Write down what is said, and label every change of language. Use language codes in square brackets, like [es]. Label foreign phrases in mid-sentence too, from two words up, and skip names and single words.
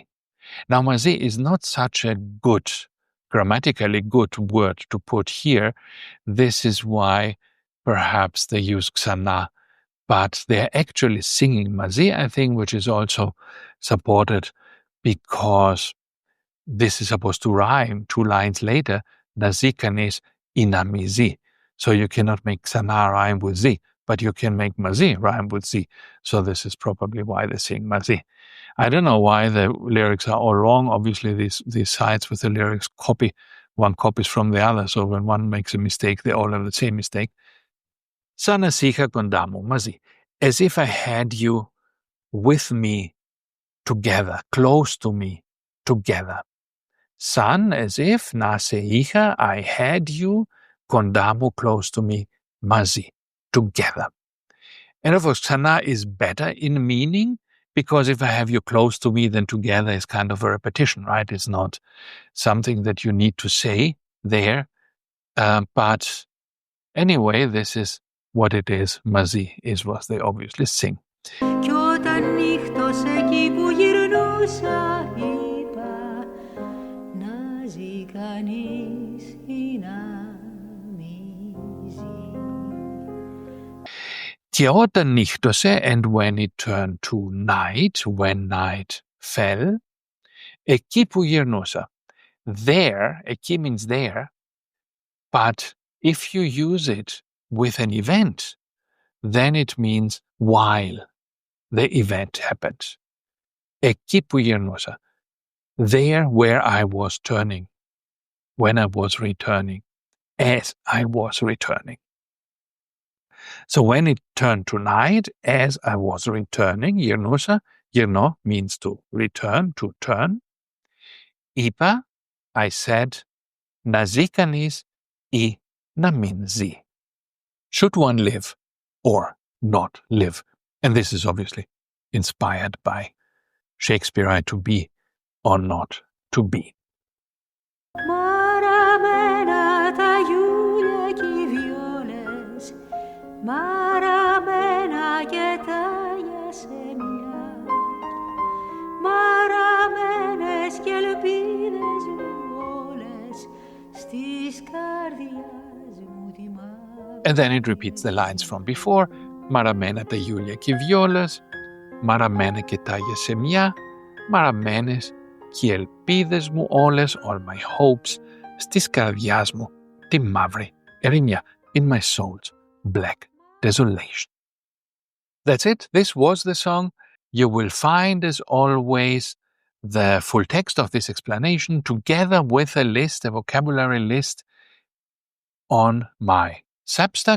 [en] Now μαζί is not such a good, grammatically good word to put here. This is why perhaps they use ξανά, but they're actually singing μαζί, I think, which is also supported because this is supposed to rhyme 2 lines later. [el] Να ζει κανείς ή να μη ζει. [en] So you cannot make ξανά rhyme with ζει, but you can make μαζί rhyme with ζει. So this is probably why they sing μαζί. I don't know why the lyrics are all wrong. Obviously, these sites with the lyrics one copies from the other. So when one makes a mistake, they all have the same mistake. [el] Σαν να σ' είχα κοντά μου, μαζί. [en] As if I had you with me together, close to me together. Σαν, as if, [el] να σε είχα, [en] I had you, [el] κοντά μου, [en] close to me, μαζί, together. And of course, ξανά is better in meaning, because if I have you close to me, then together is kind of a repetition, right? It's not something that you need to say there. But anyway, this is what it is. Μαζί is what they obviously sing. [el] Κι όταν νύχτωσε εκεί που γυρνούσα, είπα να ζει κανείς ή να μη ζει. Και όταν νύχτωσε, [en] and when it turned to night, when night fell, [el] εκεί που γυρνούσα. [en] There, εκεί means there, but if you use it with an event, then it means while the event happened. [el] Εκεί που γυρνούσα. [en] There where I was turning, when I was returning, as I was returning. So when it turned to night, as I was returning, [el] γυρνούσα, γυρνώ [en] means to return, to turn. Είπα, I said, [el] να ζει κανείς ή να μην ζει. [en] Should one live or not live? And this is obviously inspired by Shakespeare, to be or not to be. [el] Maramena τα γιούλια και οι βιόλες, Maramena και τα γιασέμια, μαραμένες και ελπίδες μου όλες, στις καρδιάς μου τη μάνα. [en] And then it repeats the lines from before. [el] Maramena τα γιούλια και βιόλες, Maramena και τα γεσεμιά, Maramenes και οι ελπίδες μου όλες, [en] all my hopes, [el] στις καρδιάς μου τη μαύρη ερημιά, [en] in my soul's black desolation. That's it. This was the song. You will find, as always, the full text of this explanation together with a list, a vocabulary list, on my Substack.